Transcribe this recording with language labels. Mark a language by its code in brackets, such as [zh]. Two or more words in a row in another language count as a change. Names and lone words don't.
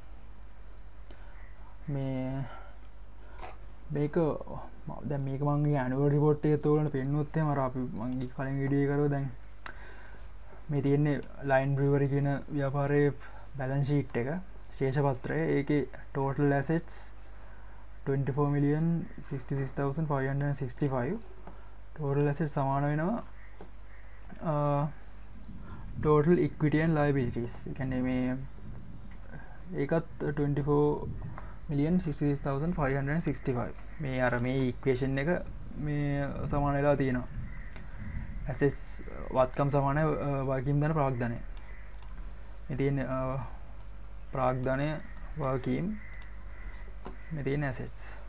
[si] මේක දැන් මේක මම [en] annual report [si] එකේ තෝරන පෙන්නුවොත් එහෙම අර අපි මම කලින් වීඩියෝ එකේ කරුවා දැන් මේ තියෙන්නේ ලයින් බ්‍රීවරි කියන ව්‍යාපාරයේ [en] balance sheet [si] එක ශේෂපත්‍රය. ඒකේ [en] total assets [si] 24,66,565. [en] total assets [si] සමාන වෙනවා [en] total equity and liabilities. [si] ඒ කියන්නේ මේ ඒකත් 24,66,565. මේ අර මේ ඉක්වේෂන් එක මේ සමාන වෙලා තියෙනවා. assets වත්කම් සමානයි වගකීම් දන ප්‍රාග්ධනය. මේ තියෙන ප්‍රාග්ධනය වගකීම් මේ තියෙන assets.